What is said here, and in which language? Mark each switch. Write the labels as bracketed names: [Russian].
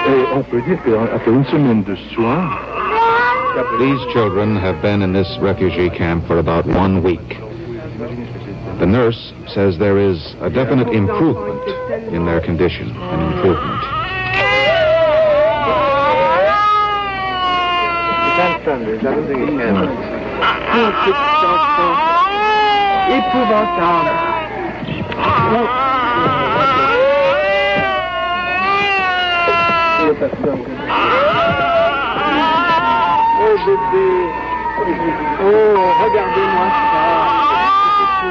[French] On peut dire qu'après une semaine de soins, [English] these children have been in this refugee camp for about 1 week. The nurse says there is a definite improvement in their condition, an improvement. [French] Oh bébé, oh regardez-moi ça,